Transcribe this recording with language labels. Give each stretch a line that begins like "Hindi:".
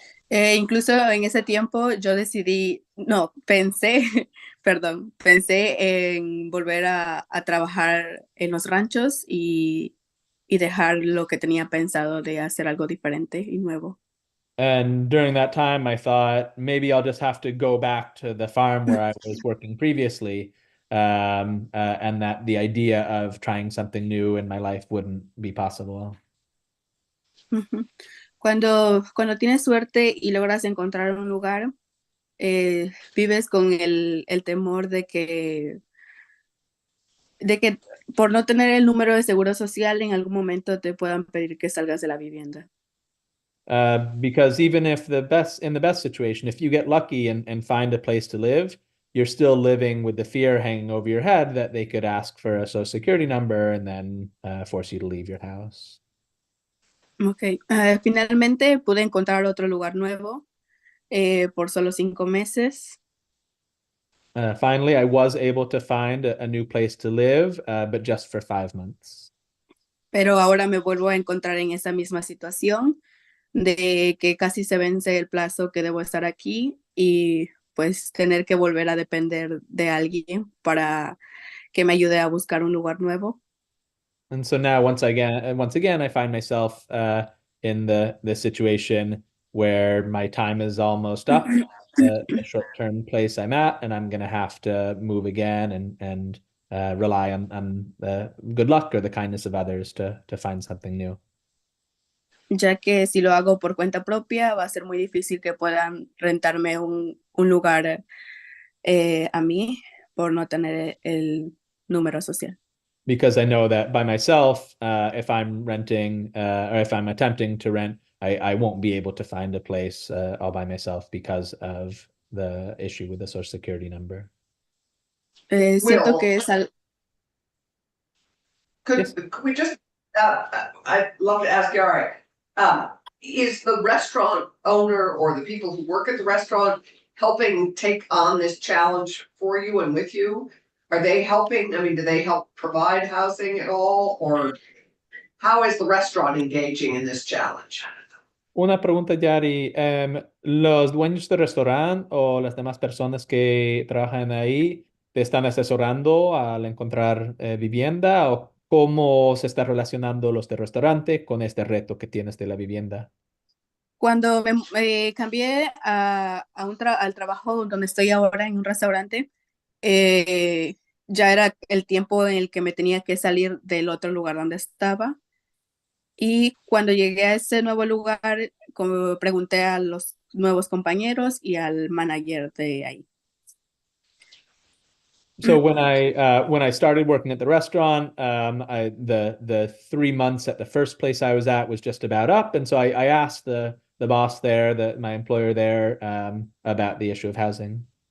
Spanish: Incluso en ese tiempo yo pensé, perdón, pensé en volver a trabajar en los ranchos y dejar lo que tenía pensado de hacer algo diferente y nuevo.
English: And during that time, I thought maybe I'll just have to go back to the farm where I was working previously, and that the idea of trying something new in my life wouldn't be possible.
Spanish: Cuando tienes suerte y logras encontrar un lugar, vives con el temor de que por no tener el número de seguro social en algún momento te puedan pedir que salgas de la vivienda.
English: Because even if in the best situation, if you get lucky and find a place to live, you're still living with the fear hanging over your head that they could ask for a social security number and then force you to leave your house. Okay.
Spanish: Finalmente pude encontrar otro lugar nuevo por solo 5 meses.
English: Finally, I was able to find a new place to live, but just for 5 months.
Spanish: Pero ahora me vuelvo a encontrar en esa misma situación de que casi se vence el plazo que debo estar aquí y pues tener que volver a depender de alguien para que me ayude a buscar un lugar nuevo.
English: And so now once again, I find myself in the situation where my time is almost up, the short-term place I'm at, and I'm going to have to move again and rely on the good luck or the kindness of others to find something new.
Spanish: Ya que si lo hago por cuenta propia, va a ser muy difícil que puedan rentarme un lugar a mí por no tener el número social.
English: Because I know that by myself, if I'm renting or if I'm attempting to rent, I won't be able to find a place all by myself because of the issue with the social security number.
Spanish: Siento que es
English: Could we just, I'd love to ask Yari, is the restaurant owner or the people who work at the restaurant helping take on this challenge for you and with you? are they helping? I mean, do they help provide housing at all? Or how is the restaurant engaging in this challenge?
Spanish: Una pregunta, Yari. ¿Los dueños del restaurante o las demás personas que trabajan ahí te están asesorando al encontrar vivienda o cómo se está relacionando los del restaurante con este reto que tienes de la vivienda? Cuando me cambié al trabajo donde estoy ahora en un restaurante, ya era el tiempo en el que me tenía que salir del otro lugar donde estaba. Y cuando llegué a ese nuevo lugar, como pregunté a los nuevos compañeros y al manager de ahí.
English: So when I started working at the restaurant, the 3 months at the first place I was at was just about up, and so I asked the boss there, my employer there, about the issue of housing.